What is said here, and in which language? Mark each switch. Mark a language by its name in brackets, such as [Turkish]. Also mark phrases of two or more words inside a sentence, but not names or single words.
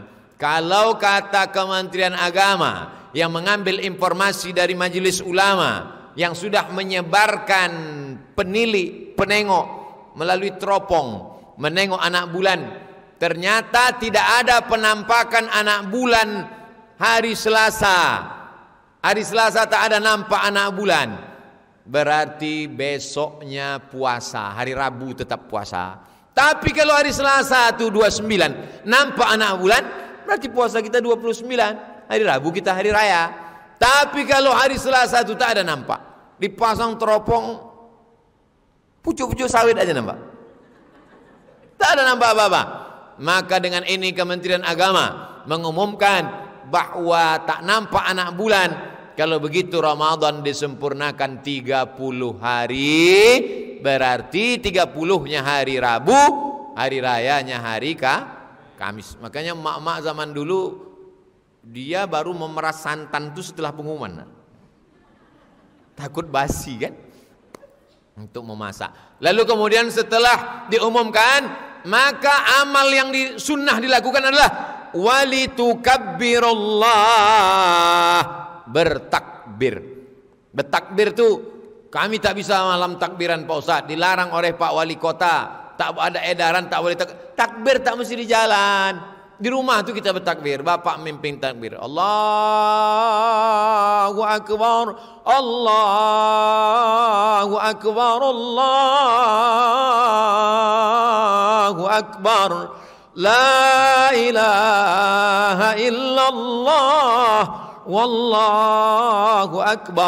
[Indonesian] Kalau kata Kementerian Agama yang mengambil informasi dari majelis ulama yang sudah menyebarkan penengok melalui teropong menengok anak bulan, ternyata tidak ada penampakan anak bulan hari Selasa. Hari Selasa tak ada nampak anak bulan. Berarti besoknya puasa, hari Rabu tetap puasa. Tapi kalau hari Selasa itu 29 nampak anak bulan, berarti puasa kita 29. Hari Rabu kita hari raya. Tapi kalau hari Selasa itu tak ada nampak, dipasang teropong, pucuk-pucuk sawit aja nampak. Tak ada nampak apa-apa. Maka dengan ini Kementerian Agama mengumumkan bahwa tak nampak anak bulan. Kalau begitu Ramadan disempurnakan 30 hari, berarti 30-nya hari Rabu, hari rayanya hari Kamis. Makanya emak-emak zaman dulu dia baru memeras santan itu setelah pengumuman. Takut basi kan untuk memasak. Lalu kemudian setelah diumumkan, maka amal yang sunnah dilakukan adalah walitukabbirullah, bertakbir. Bertakbir itu kami tak bisa malam takbiran Pak Ustaz, dilarang oleh Pak Wali Kota, tak ada edaran tak boleh takbir, tak mesti di jalan. Di rumah tu kita bertakbir, bapak mimpin takbir. [Arabic] الله أكبر، الله أكبر، الله أكبر. لا إله إلا الله، والله أكبر.